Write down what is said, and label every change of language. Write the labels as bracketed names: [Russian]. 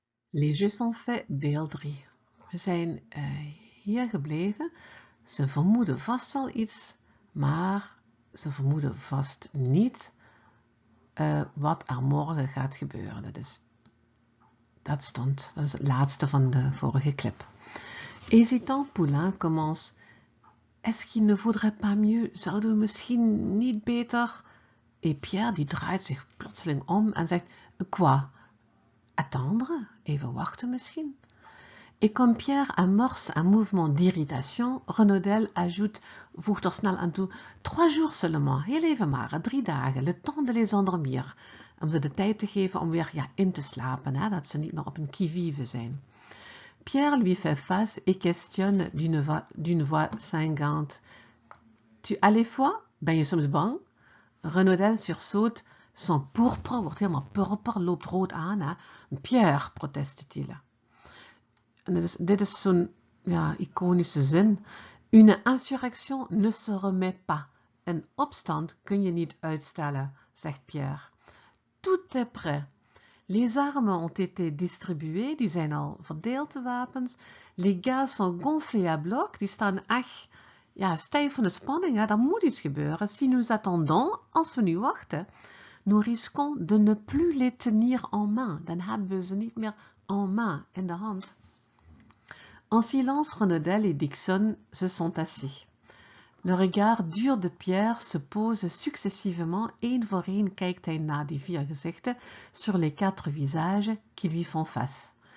[French] Les jeux sont faits, deel 3. [Dutch] We zijn hier gebleven. Ze vermoeden vast wel iets, maar ze vermoeden vast niet wat er morgen gaat gebeuren. Dat is het laatste van de vorige clip. [French] Hésitant, Poulain commence. Est-ce qu'il ne vaudrait pas mieux? [Dutch] Zouden we misschien niet beter? Et Pierre die draait zich plotseling om en zegt, [French] quoi? Attendre? [Dutch] Even wachten misschien? [French] Et comme Pierre amorce un mouvement d'irritation, Renaudel ajoute, [Dutch] voegt er snel aan toe, [French] 3 jours seulement, [Dutch] heel even maar, 3 dagen, [French] le temps de les endormir. [Dutch] Om ze de tijd te geven om weer in te slapen, hè, dat ze niet meer op een qui-vive zijn. [French] Pierre lui fait face et questionne d'une voix cingante. Tu as les fois? [Dutch] Ben je soms bang? [French] Renaudel sursaute, son pourpre [Dutch] wordt helemaal purper, loopt rood aan. Hè? Pierre, [French] proteste-t-il. [Dutch] Dit is zo'n iconische zin. [French] Une insurrection ne se remet pas. [Dutch] Een opstand kun je niet uitstellen, zegt Pierre. [French] Tout est prêt. Les armes ont été distribuées, [Dutch] die zijn al verdeeld, de wapens. [French] Les gars sont gonflés à bloc, [Dutch] die staan echt stijf van de spanning. Er moet iets gebeuren. [French] Si nous attendons, [Dutch] als we nu wachten, [French] nous risquons de ne plus les tenir en main. [Dutch] Dan hebben we ze niet meer [French] en main, [Dutch] in de hand. [French] En silence, Renaudel et Dixon se sont assis. Le regard dur de Pierre se pose successivement, [Dutch] één voor één kijkt hij naar die 4 gezichten [French] sur les 4 visages qui lui font face.